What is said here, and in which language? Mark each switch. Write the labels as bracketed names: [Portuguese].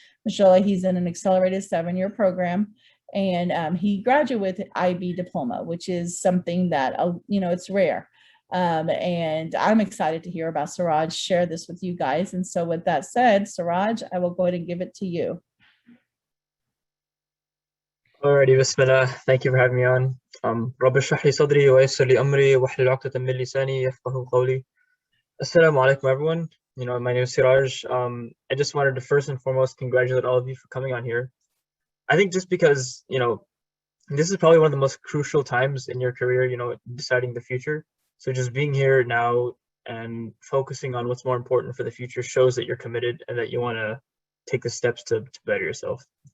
[English] Mashallah, he's in an accelerated 7-year program, and he graduated with an IB diploma, which is something that, it's rare. And I'm excited to hear about Siraj, share this with you guys. And so with that said, Siraj, I will go ahead and give it to you. Alrighty, Bismillah. Thank you for having me on. [Arabic] رب اشرح لي صدري ويسر لي أمري واحلل عقدة من لساني يفقهوا قولي. [English] Assalamu alaikum, everyone. My name is Siraj. I just wanted to first and foremost congratulate all of you for coming on here. I think just because, this is probably one of the most crucial times in your career, deciding the future. So just being here now and focusing on what's more important for the future shows that you're committed and that you want to take the steps to better yourself.